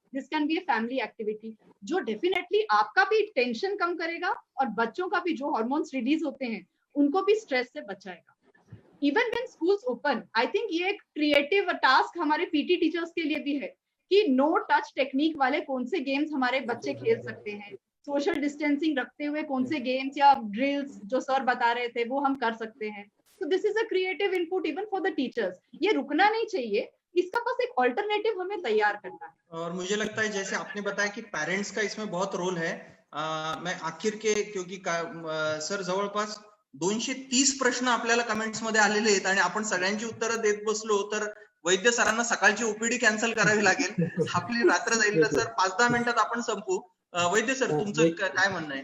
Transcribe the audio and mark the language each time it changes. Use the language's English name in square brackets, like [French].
[English] this can be a family activity [Hindi] जो definitely आपका भी टेंशन कम करेगा और बच्चों का भी जो हार्मोन्स रिलीज होते हैं उनको भी स्ट्रेस से बचाएगा. [English] even when schools open, I think [Hindi] ये एक क्रिएटिव टास्क हमारे पीटी टीचर्स के लिए भी है कि नो टच टेक्निक वाले कौन से गेम्स हमारे बच्चे खेल सकते हैं, सोशल डिस्टेंसिंग रखते हुए कौन से गेम्स या ड्रिल्स जो सर बता रहे थे वो हम कर सकते हैं. [English] So this is a creative input even for the teachers. [Hindi] ये रुकना नहीं चाहिए, इसका बस एक ऑल्टरनेटिव हमें तैयार करना है. और मुझे लगता है जैसे आपने बताया कि पेरेंट्स का इसमें बहुत रोल है. मैं आखिर के क्योंकि [Marathi] सर जवळपास 230 प्रश्न आपल्याला कमेंट्स मध्ये आलेले आहेत आणि आपण सगळ्यांची उत्तरं देत बसलो तर वैद्य सरांना सकाळची ओपीडी कॅन्सल करावी लागेल. आपली रात्र जाईल तर सर 5-10 मिनिटात आपण संपू. वैद्य सर तुमचं काय म्हणणं आहे?